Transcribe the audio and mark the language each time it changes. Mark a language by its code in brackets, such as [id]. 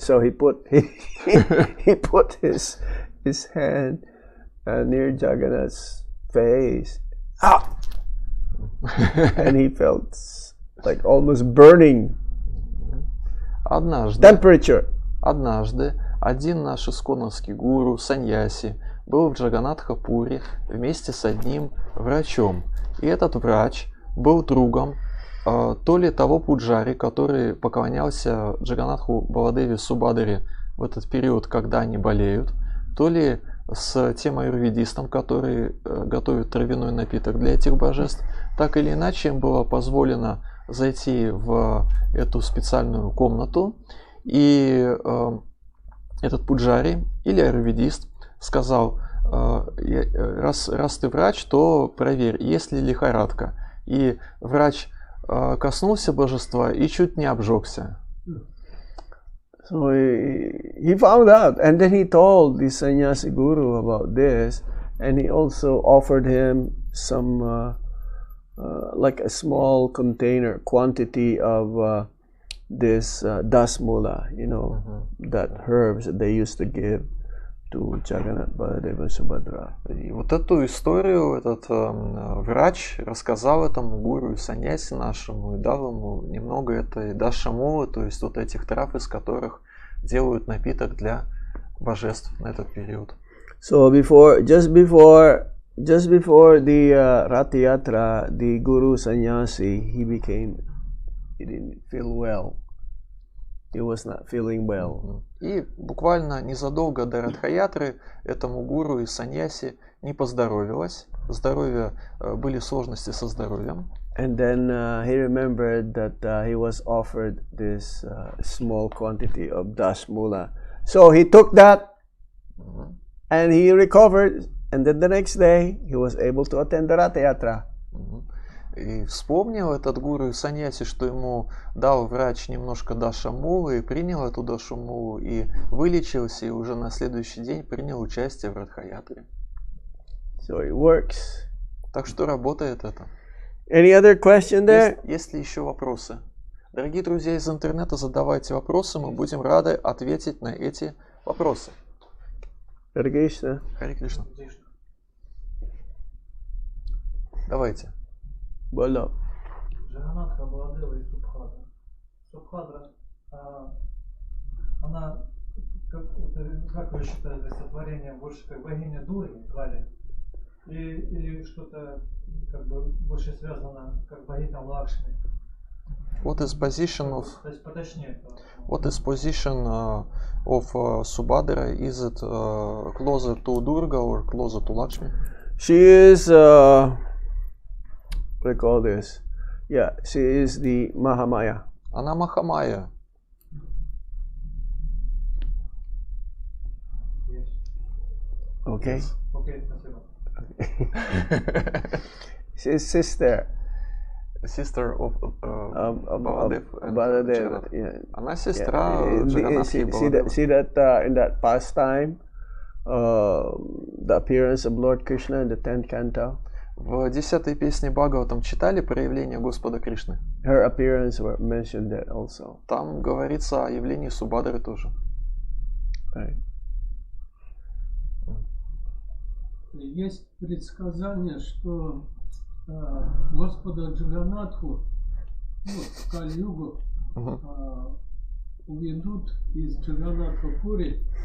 [en] So he put he put his hand near Jagannath's face, and he felt like almost burning temperature. [ru] Однажды один наш исконовский гуру, саньяси, был в Джаганатха-Пури вместе с одним врачом. И этот врач был другом то ли того пуджари, который поклонялся Джаганатху Баладеви Субадари в этот период, когда они болеют, то ли с тем аюрведистом, который готовит травяной напиток для этих божеств. Так или иначе, им было позволено зайти в эту специальную комнату, и этот пуджари или аюрведист сказал: раз ты врач, то проверь, есть ли лихорадка. И врач коснулся божества и чуть не обжегся. [en] So he found out, and then he told the sannyasi guru about this, and he also offered him some like a small container quantity of this dasmula, that herbs that they used to give to Jagannath Baladeva Subhadra. [ru] И вот эту историю этот врач рассказал этому гуру и саньяси нашему и дал ему немного этой дашамолы, то есть вот этих трав, из которых делают напиток для божеств на этот период. [en] So just before just before the Ratha Yatra, the Guru Sannyasi, he didn't feel well. He was not feeling well. [ru] И буквально незадолго до Радха-ятры этому гуру и саньяси не поздоровилось. Были сложности со здоровьем. [en] And then he remembered that he was offered this small quantity of dasmula. So he took that and he recovered. And then the next day he was able to attend the Ratha Yatra. [ru] И вспомнил этот гуру и саньяси, что ему дал врач немножко дашамулы, и принял эту дашамулу, и вылечился, и уже на следующий день принял участие в Радха-ятре. [en] So it works. [ru] Так что работает это. [en] Any other question there? [ru] Есть ли еще вопросы? Дорогие друзья из интернета, задавайте вопросы, мы будем рады ответить на эти вопросы. [en] Hare Krishna. [ru] Харе Кришна. Давайте. [hi] Bolo. [ru] Джаганатха, Баладева и Субхадра. Субхадра, она, как вы считаете, сотворение больше как богиня Дурги, Кали? Или что-то как бы больше связано как богиня Лакшми? [en] What is position of [ru] То есть поточнее. [en] What is position of Subhadra? Is it closer to Durga or closer to Lakshmi? She is, what do I call this? Yeah, she is the Mahamaya. [ru] Она Махамая. [en] Yes. Okay? [ru] Окей, спасибо. [en] She is sister Sister of Baladev and Baladev. Jagannath. Yeah. [ru] Она сестра [en] Yeah. [ru] Джаганнатхи и Баладева. [en] See that in that pastime, the appearance of Lord Krishna in the 10th canto? [ru] В 10-й песне Бхагаватам читали проявление Господа Кришны? [en] Her appearance were mentioned there also. [ru] Там говорится о явлении Субхадры тоже. [en] Right. [ru] Есть предсказание, что Господа Джаганнатху, в Кали-югу, уведут из Джаганнатха-пури.